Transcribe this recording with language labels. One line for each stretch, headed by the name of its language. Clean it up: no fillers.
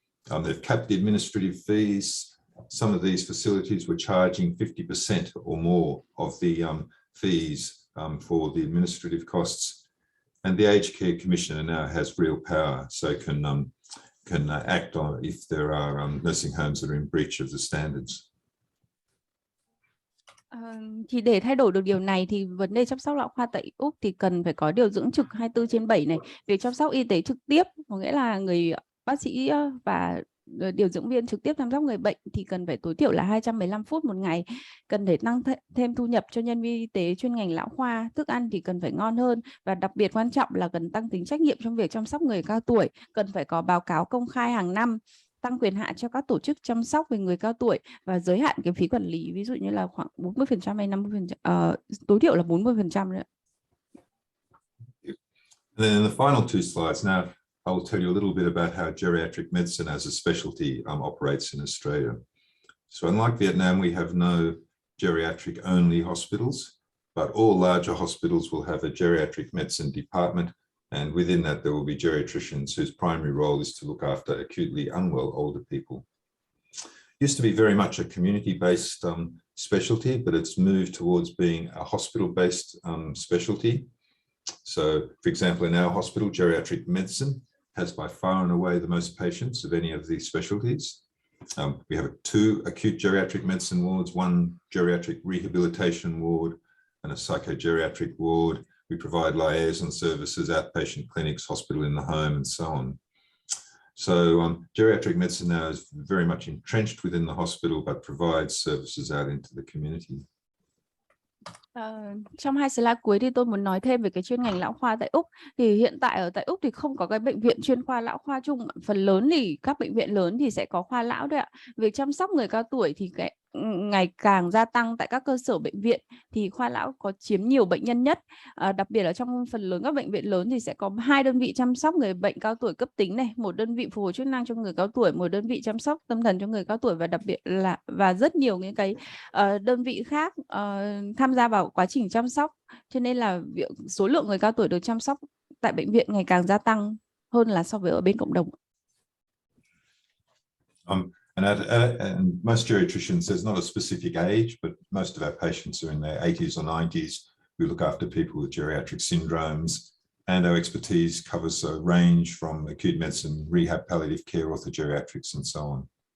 English: They've capped the administrative fees. Some of these facilities were charging 50% or more of the fees for the administrative costs. And the Aged Care Commissioner now has real power, so can act on if there are nursing homes that are in breach of the standards.
Vietnamese: Thì để thay đổi được điều này thì vấn đề chăm sóc lão khoa tại Úc thì cần phải có điều dưỡng trực 24/7 này, việc chăm sóc y tế trực tiếp, có nghĩa là người bác sĩ và điều dưỡng viên trực tiếp chăm sóc người bệnh thì cần phải tối thiểu là 215 phút một ngày, cần để tăng thêm thu nhập cho nhân viên y tế chuyên ngành lão khoa, thức ăn thì cần phải ngon hơn, và đặc biệt quan trọng là cần tăng tính trách nhiệm trong việc chăm sóc người cao tuổi, cần phải có báo cáo công khai hàng năm, tăng quyền hạn cho các tổ chức chăm sóc về người cao tuổi và giới hạn cái phí quản lý, ví dụ như là khoảng 40% hay 50%, tối thiểu là 40% đấy.
English: And then in the final two slides now, I will tell you a little bit about how geriatric medicine as a specialty operates in Australia. So unlike Vietnam, we have no geriatric-only hospitals, but all larger hospitals will have a geriatric medicine department, and within that there will be geriatricians whose primary role is to look after acutely unwell older people. It used to be very much a community-based specialty, but it's moved towards being a hospital-based specialty. So, for example, in our hospital, geriatric medicine has by far and away the most patients of any of these specialties. We have 2 acute geriatric medicine wards, 1 geriatric rehabilitation ward, and a psychogeriatric ward. We provide liaison services, outpatient clinics, hospital in the home, and so on. So geriatric medicine now is very much entrenched within the hospital, but provides services out into the community.
Vietnamese: Trong 2 slide cuối thì tôi muốn nói thêm về cái chuyên ngành lão khoa tại Úc. Thì hiện tại ở tại Úc thì không có cái bệnh viện chuyên khoa lão khoa chung. Phần lớn thì các bệnh viện lớn thì sẽ có khoa lão đấy ạ. Việc chăm sóc người cao tuổi thì ngày càng gia tăng tại các cơ sở bệnh viện thì khoa lão có chiếm nhiều bệnh nhân nhất. Đặc biệt là trong phần lớn các bệnh viện lớn thì sẽ có 2 đơn vị chăm sóc người bệnh cao tuổi cấp tính này, 1 đơn vị phục hồi chức năng cho người cao tuổi, 1 đơn vị chăm sóc tâm thần cho người cao tuổi, và đặc biệt là rất nhiều những cái đơn vị khác tham gia vào quá trình chăm sóc. Cho nên là số lượng người cao tuổi được chăm sóc tại bệnh viện ngày càng gia tăng hơn là so với ở bên cộng đồng.
English: And most geriatricians, there's not a specific age, but most of our patients are in their 80s or 90s. We look after people with geriatric syndromes, and our expertise covers a range from acute medicine, rehab, palliative care, orthogeriatrics, and so on.